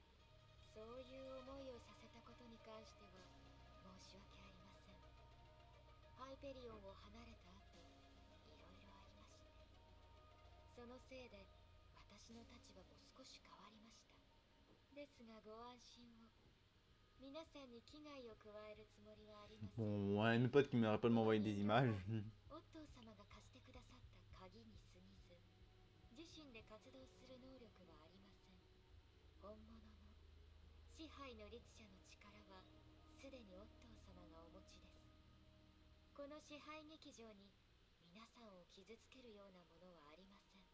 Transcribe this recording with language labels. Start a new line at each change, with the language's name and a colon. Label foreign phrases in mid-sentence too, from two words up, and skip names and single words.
Japanese: そういう思いをさせたことに関しては申し訳ありません。ハイペリオンを離れた後、いろいろありまして、そのせいで私の立場も少し変わりました。ですがご安心を。皆さんに危害を加えるつもりはありません。
French: Bon, ouais, mes potes qui m'arrêtent pas de m'envoyer des images.
Japanese: オットー様が貸してくださった鍵に過ぎず、自身で活動する能力はありません。本物の支配の律者の力はすでにオットー様がお持ちです。この支配劇場に皆さんを傷つけるようなものはありません。